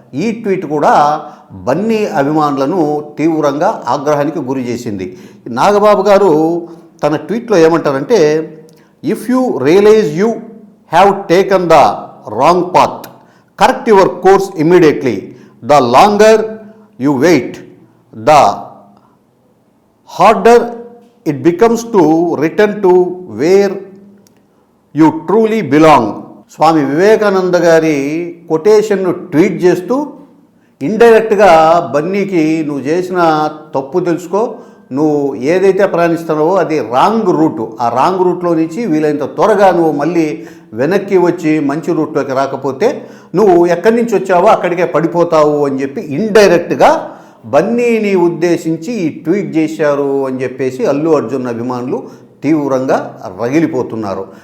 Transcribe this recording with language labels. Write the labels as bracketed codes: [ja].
[te] ఈ ట్వీట్ కూడా బన్నీ అభిమానులను తీవ్రంగా ఆగ్రహానికి గురి చేసింది. నాగబాబు గారు తన ట్వీట్లో ఏమంటారంటే, [en] If you realize you have taken the wrong path, correct your course immediately. The longer you wait, the harder it becomes to return to where you truly belong. [te] Swami Vivekananda గారి కొటేషన్ను ట్వీట్ చేస్తూ ఇండైరెక్ట్గా బన్నీకి నువ్వు చేసిన తప్పు తెలుసుకో, నువ్వు ఏదైతే ప్రయాణిస్తున్నావో అది రాంగ్ రూటు, ఆ రాంగ్ రూట్లో నుంచి వీలైనంత త్వరగా నువ్వు మళ్ళీ వెనక్కి వచ్చి మంచి రూట్లోకి రాకపోతే నువ్వు ఎక్కడి నుంచి వచ్చావో అక్కడికే పడిపోతావు అని చెప్పి ఇండైరెక్ట్గా బన్నీని ఉద్దేశించి ఈ ట్వీట్ చేశారు అని చెప్పేసి అల్లు అర్జున్ అభిమానులు తీవ్రంగా రగిలిపోతున్నారు.